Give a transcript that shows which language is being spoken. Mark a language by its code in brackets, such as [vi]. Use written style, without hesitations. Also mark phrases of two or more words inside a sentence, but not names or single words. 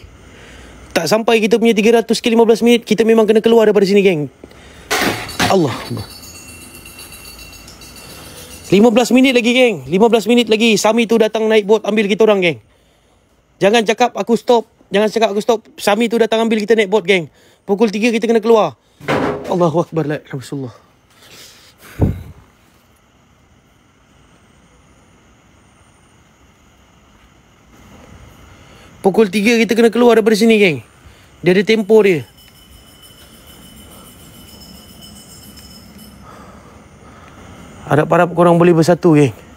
[ms] Tak sampai kita punya 300 ke 15 minit, kita memang kena keluar daripada sini geng. Allah. 15 minit lagi geng. 15 minit lagi. Sami tu datang naik bot ambil kita orang geng. Jangan cakap aku stop. Jangan cakap aku stop. Sami tu datang ambil kita naik bot geng. Pukul 3 kita kena keluar. [ar] الله أكبر، لا إله إلا الله. [ms] Pukul 3 kita kena keluar daripada sini geng. Dia ada tempo dia. Harap-harap korang boleh bersatu geng.